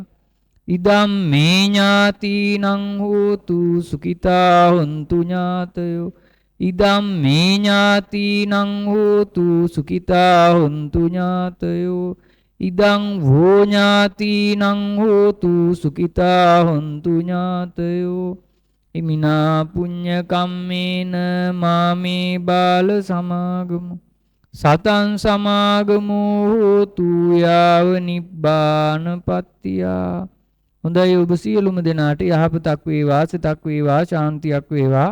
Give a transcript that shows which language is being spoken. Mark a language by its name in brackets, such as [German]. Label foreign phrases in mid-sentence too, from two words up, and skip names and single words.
[Pali] ඉදම් මේ ඥාතිනං හෝතු සුඛිතා හොන්තු ඥාතයෝ. ඉදම් මේ ඥාතිනං හෝතු සුඛිතා හොන්තු ඥාතයෝ. ඉදං වෝ ඥාතිනං හෝතු සුඛිතා හොන්තු ඥාතයෝ. ඉමිනා පුඤ්ඤ කම්මේන මාමේ බාල සමාගමු සතං සමාගමෝ හෝතු යාව නිබ්බානපත්තියා. [Sinhala] හොඳයි ඔබ සියලුම දෙනාට යහපතක් වේවා, සිතක් වේවා, ශාන්තියක් වේවා.